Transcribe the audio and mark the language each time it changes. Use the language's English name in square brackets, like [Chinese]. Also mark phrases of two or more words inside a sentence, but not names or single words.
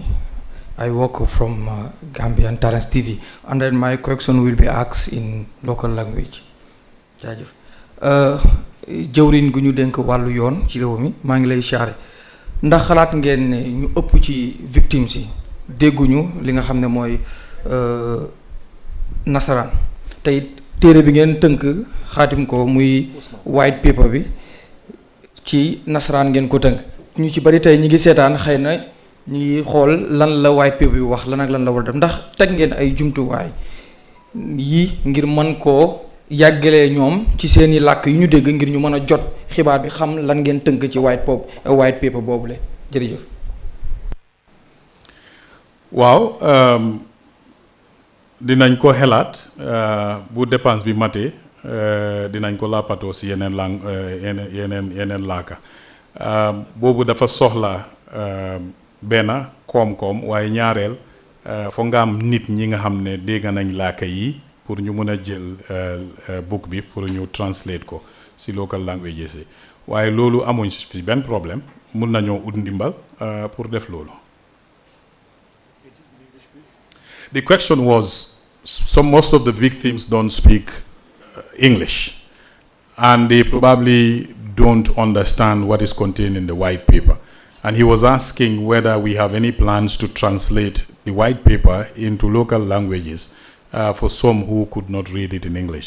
[English] I work from Gambia and TRRC TV, and then my question will be asked in local language. [Wolof] Jaajëf jëwriñ gu ñu dénk wàllu yoon ci réew mi maa ngi lay siyaare ndax xalaat ngeen ne ñu ëpp ci victimes yi dégguñu li nga xam ne mooy nasaraan te it téere bi ngeen tënk xaatim ko muy [English] white paper [Wolof] bi ci nasaraan ngeen ko tënk ñu ci bari tey ñi ngi seetaan xëy na ñi ngi xool lan la [English] white paper [Wolof] bi wax lan ak lan la war a def ndax teg ngeen ay jumtuwaay yi ngir mën koo yàggalee ñoom ci seeni làkk yu ñu dégg ngir ñu mën a jot xibaar bi xam lan ngeen tënk ci [English] white paper [Wolof] boobule jërëjëf. waaw dinañ ko xelaat bu dépense bi matee dinañ ko làppatoo si yeneen laaka boobu dafa soxla benn koom-koom waaye ñaareel foo nga am nit ñi nga xam ne dégg nañ laaka yi pour ñu mën a jël book bi pour ñu translate ko si [English] local languages [Wolof] yi waaye loolu amuñ fi benn problème mun nañoo ut ndimbal pour def loolu. [English] The question was, most of the victims don't speak English, and they probably don't understand what is contained in the white paper. And he was asking whether we have any plans to translate the white paper into local languages for some who could not read it in English.